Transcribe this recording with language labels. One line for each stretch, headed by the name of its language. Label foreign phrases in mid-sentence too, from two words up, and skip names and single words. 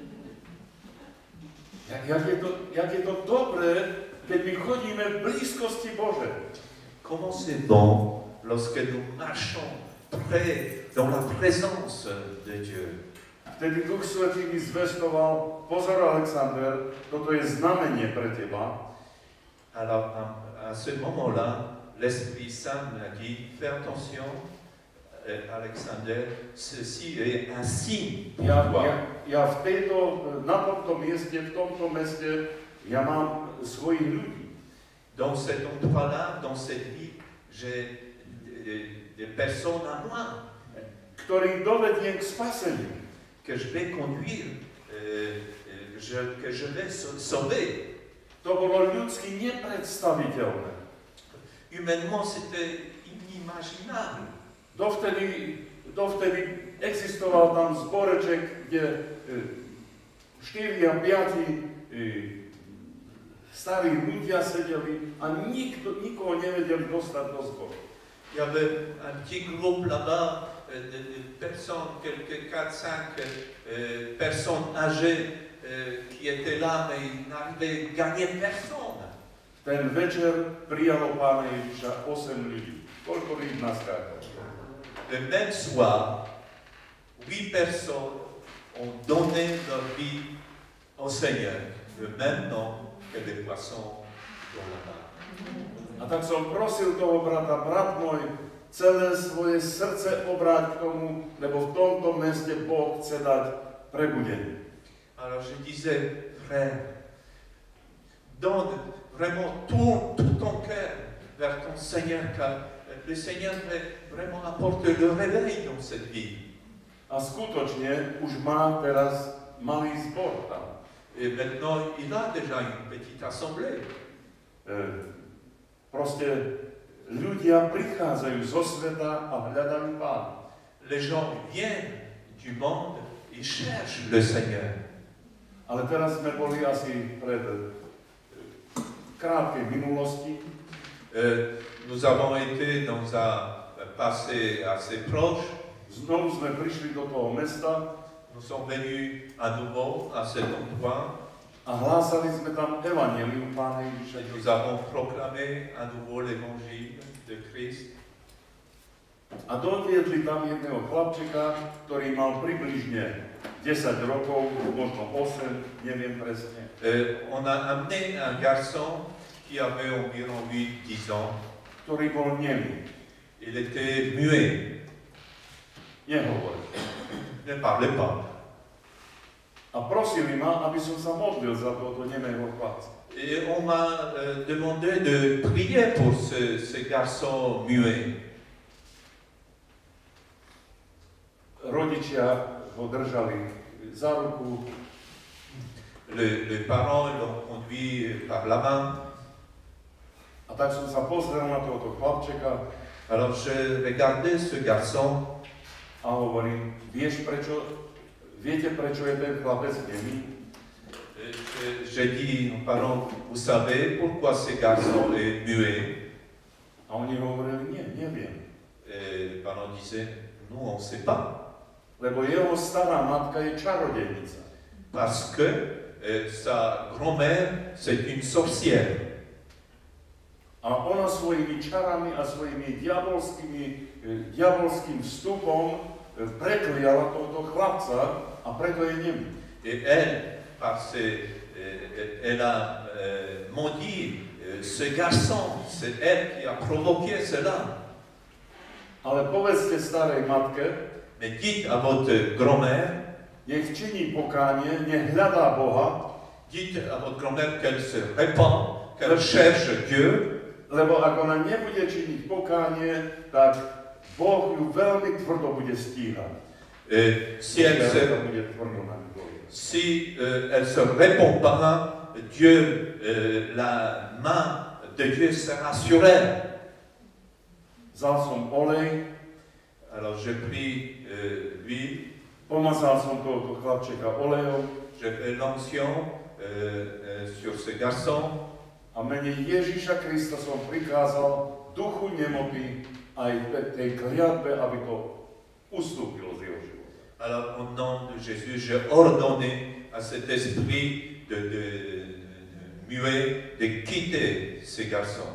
Slovak: Jak je to dobré, keď my chodíme v blízkosti Božej.
French: Comment c'est bon lorsque nous marchons près, dans la présence de Dieu.
Slovak: Vtedy Duch Svätý mi zvestoval, pozor Alexander, toto je znamenie pre teba.
French: Alors à ce moment-là, l'Esprit Saint m'a dit, fais attention, Alexander, ceci est un signe pour toi.
Slovak: Ja na tomto mieste, v tomto meste, ja mám svojich ľudí.
French: Dans cet endroit-là, dans cette vie, j'ai des personnes à moi.
Slovak: Ktorých dovediem k spaseniu.
French: Que je vais conduire, que je vais sauver.
Slovak: To bolo ľudsky nepredstaviteľné.
French: Humainement, c'était inimaginable.
Slovak: Dovtedy existoval tam zboreček, kde 4 a 5 starí ľudia sedeli a nikoho nevedeli dostať do zboru.
French: Il y avait un petit groupe là-bas de personnes, quelques 4-5 personnes âgées qui étaient là, mais ils n'arrivaient à gagner personne.
Slovak: Ten večer prijalo Pána Ježiša 8 ľudí. Koľko rýb naskákalo?
French: Le même soir, 8 personnes ont donné leur vie au Seigneur, le même nom que les poissons dans la barque.
Slovak: A tak som prosil toho brata, brat môj, celé svoje srdce obráť k tomu, lebo v tomto meste Boh chce dať prebudenie.
French: Alors je disais, frère, donne vraiment tout ton cœur vers ton Seigneur, car le Seigneur veut vraiment apporter le réveil dans cette vie.
Slovak: A skutočne už má teraz malý zbor tam.
French: Et maintenant, il a déjà une petite assemblée.
Slovak: proste ľudia prichádzajú zo sveta a hľadajú Pána.
French: Les gens viennent du monde et cherchent le Seigneur.
Slovak: Ale teraz sme boli asi pred krátkej minulosti.
French: Nous avons été dans un passé assez proche.
Slovak: Znovu sme prišli do toho mesta
French: Nous sommes venus à nouveau à cet endroit
Slovak: a hlásali sme tam evanjelium Pána Ježiša.
French: et nous avons proclamé à nouveau l'évangile de Christ.
Slovak: A doviedli tam jedného chlapčeka, ktorý mal približne 10 rokov, možno 8, neviem presne.
French: On a amené un garçon qui avait environ 8-10 ans.
Slovak: Ktorý bol nemý.
French: Il était muet,
Slovak: Nehovoril.
French: ne parlait pas.
Slovak: A prosili ma, aby som sa modlil za tohoto nemého chlapca.
French: Et on m'a demandé de prier pour ce garçon muet.
Slovak: Rodičia ho držali za ruku.
French: Les parents l'ont conduit par la main.
Slovak: A tak som sa pozrel na tohoto chlapčeka
French: Alors je regardais ce garçon
Slovak: a hovorím, viete prečo je ten chlapec nemý?
French: J'ai dit aux parents, vous savez pourquoi ce garçon est muet?
Slovak: A oni hovorili, nie, neviem.
French: Et les parents disaient, nous on ne sait pas.
Slovak: Lebo jeho stará matka je čarodejnica.
French: Parce que sa grand-mère, c'est une sorcière.
Slovak: A ona svojimi čarami a svojimi diabolským vstupom prekliala tohto chlapca a preto je nemý.
French: Et elle, elle a maudit ce garçon, c'est elle qui a provoqué cela.
Slovak: Ale povedzte starej matke,
French: Mais dites à votre grand-mère,
Slovak: nech činí pokánie, nech hľadá Boha,
French: dites à votre grand-mère qu'elle se répand, qu'elle cherche Dieu,
Slovak: lebo ak ona nebude činiť pokánie, tak Boh ju veľmi tvrdo bude stíhať.
French: si elle se répond pas, Dieu, la main de Dieu sera sur elle.
Slovak: Vzal som olej,
French: Alors j'ai pris l'huile,
Slovak: pomazal som tohoto chlapčeka olejom
French: j'ai fait l'onction sur ce garçon.
Slovak: a mene Ježiša Krista som prikázal duchu nemoty aj tej kliatbe, aby to ustúpilo z jeho života.
French: Alors au nom de Jésus, j'ai ordonné à cet esprit de muet de quitter ce garçon.